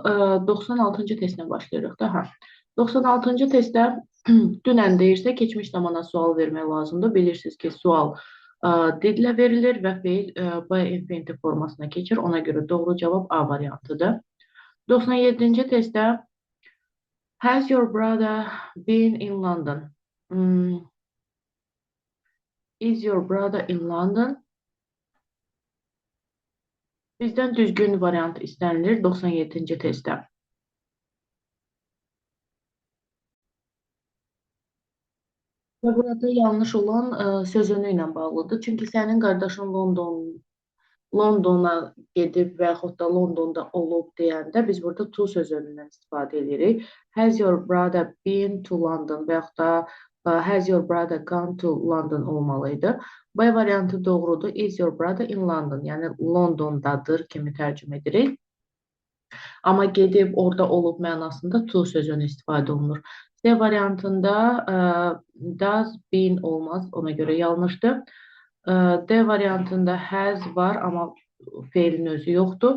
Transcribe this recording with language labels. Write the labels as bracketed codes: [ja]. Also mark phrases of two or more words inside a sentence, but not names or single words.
[az] 96-cı testlə başlayırıq da. 96-cı testdə dünən deyirsə, keçmiş zamana sual vermək lazımdır. Bilirsiniz ki, sual didlə verilir və feil B infinitiv formasına keçir. Ona görə doğru cavab A variantıdır. [en] 97-ci testdə Has your brother been in London? Is your brother in London? [az] Bizdən düzgün variant istənilir 97-ci testdə. Və burada yanlış olan sözünü ilə bağlıdır. Çünki sənin qardaşın Londona gedib və yaxud da Londonda olub deyəndə biz burada to sözündən istifadə edirik. [en] Has your brother been to London [az] və yaxud da [en] has your brother gone to London olmalıydı. [az] B variantı doğrudur. [en] Is your brother in London? [az] Yəni Londondadır kimi tərcümə edirik. Amma gedib orada olub mənasında to sözünü istifadə olunur. C variantında [en] does been [az] olmaz. Ona görə yanlışdır. D variantında has var, amma feilin özü yoxdur.